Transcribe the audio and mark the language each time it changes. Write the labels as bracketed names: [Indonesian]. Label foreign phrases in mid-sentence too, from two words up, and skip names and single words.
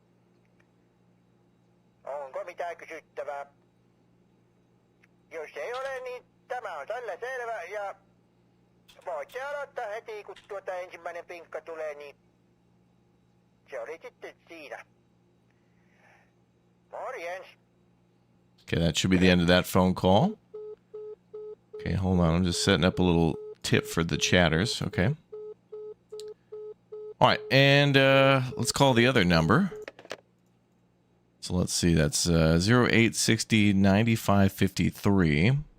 [Finnish] Onko mitään kysyttävää? Jos ei ole, niin tämä on tällä selvä ja voitte aloittaa heti, kun tuota ensimmäinen pinkka tulee, niin se oli sitten siinä. Morjens. [English] Okay, that should be the end of that phone call. Okay, hold on. I'm just setting up a little tip for the chatters. Okay. All right, and let's call the other number. So let's see. That's 0860 9553.